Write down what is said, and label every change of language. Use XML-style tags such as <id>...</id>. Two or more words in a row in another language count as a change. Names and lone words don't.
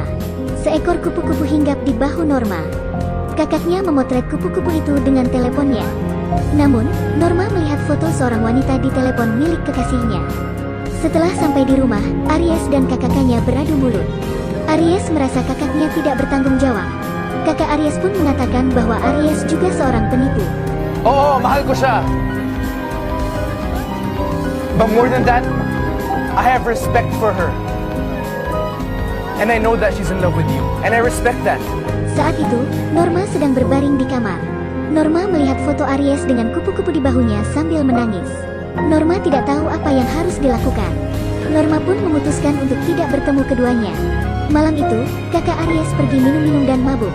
<id>Seekor kupu-kupu hinggap di bahu Norma. Kakaknya memotret kupu-kupu itu dengan teleponnya. Namun, Norma melihat foto seorang wanita di telepon milik kekasihnya. Setelah sampai di rumah, Aries dan kakaknya beradu mulut. Aries merasa kakaknya tidak bertanggung jawab. Kakak Aries pun mengatakan bahwa Aries juga seorang penipu.</id> <tl>Oo, mahal ko siya.</tl> <en>But more than that, I have respect for her. And I know that she's in love with you. And I respect that.</en> <id>Saat itu, Norma sedang berbaring di kamar. Norma melihat foto Aries dengan kupu-kupu di bahunya sambil menangis. Norma tidak tahu apa yang harus dilakukan. Norma pun memutuskan untuk tidak bertemu keduanya. Malam itu, kakak Aries pergi minum-minum dan mabuk.</id>